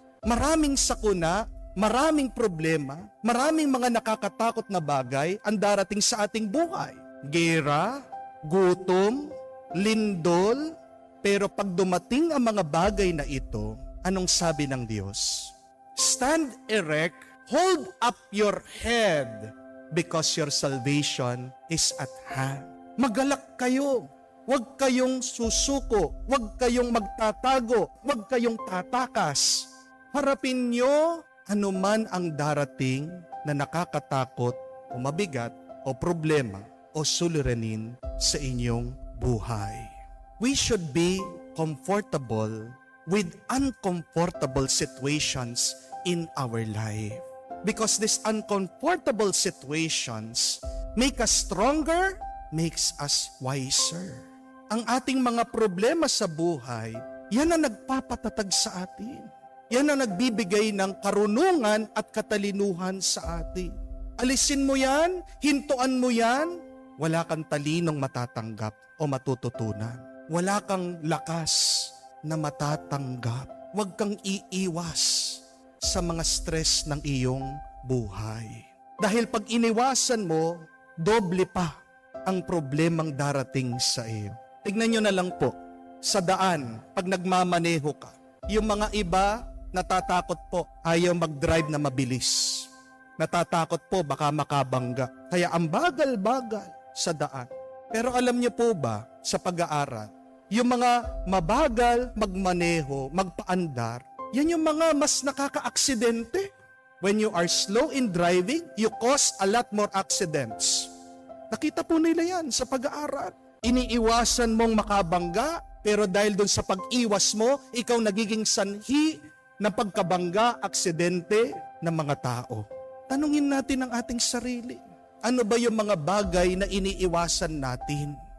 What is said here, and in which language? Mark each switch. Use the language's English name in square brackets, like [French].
[Filipino] Maraming sakuna, maraming problema, maraming mga nakakatakot na bagay ang darating sa ating buhay. Gera, gutom, lindol. Pero pag dumating ang mga bagay na ito, anong sabi ng Diyos? [English] Stand erect, hold up your head, because your salvation is at hand. [Filipino] Magalak kayo. Huwag kayong susuko. Huwag kayong magtatago. Huwag kayong tatakas. Harapin nyo anuman ang darating na nakakatakot o mabigat o problema o suliranin sa inyong buhay. [English] We should be comfortable with uncomfortable situations in our life. Because these uncomfortable situations make us stronger, makes us wiser. [Filipino] Ang ating mga problema sa buhay, yan ang nagpapatatag sa atin. Yan ang nagbibigay ng karunungan at katalinuhan sa atin. Alisin mo yan, hintuan mo yan, wala kang talinong matatanggap o matututunan. Wala kang lakas na matatanggap. Huwag kang iiwas sa mga stress ng iyong buhay. Dahil pag iniwasan mo, doble pa ang problemang darating sa iyo. Tignan nyo na lang po, sa daan, pag nagmamaneho ka, yung mga iba, natatakot po, ayaw mag-drive na mabilis. Natatakot po, baka makabangga. Kaya ang bagal-bagal sa daan. Pero alam niyo po ba, sa pag-aaral, yung mga mabagal magmaneho, magpaandar, yan yung mga mas nakaka-aksidente. [English] When you are slow in driving, you cause a lot more accidents. [Filipino] Nakita po nila yan sa pag-aaral. Iniiwasan mong makabangga, pero dahil doon sa pag-iwas mo, ikaw nagiging sanhi ng pagkabangga, aksidente ng mga tao. Tanungin natin ang ating sarili. Ano ba yung mga bagay na iniiwasan natin?